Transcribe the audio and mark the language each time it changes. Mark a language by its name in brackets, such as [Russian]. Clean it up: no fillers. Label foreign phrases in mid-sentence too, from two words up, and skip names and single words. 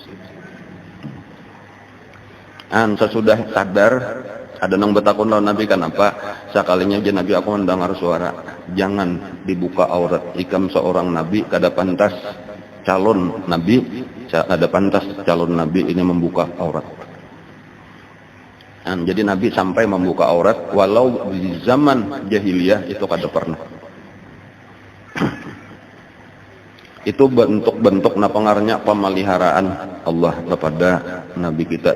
[Banjar] Sesudah sadar ada nang betakun lawan Nabi, kenapa sekalinya aja Nabi aku mendengar suara jangan dibuka aurat, ikam seorang Nabi kada pantas calon Nabi, kada pantas calon Nabi ini membuka aurat. Jadi Nabi sampai membuka aurat walau di zaman jahiliyah itu kada pernah. [Indonesian] Itu bentuk-bentuk pengaruhnya pemeliharaan Allah kepada Nabi kita.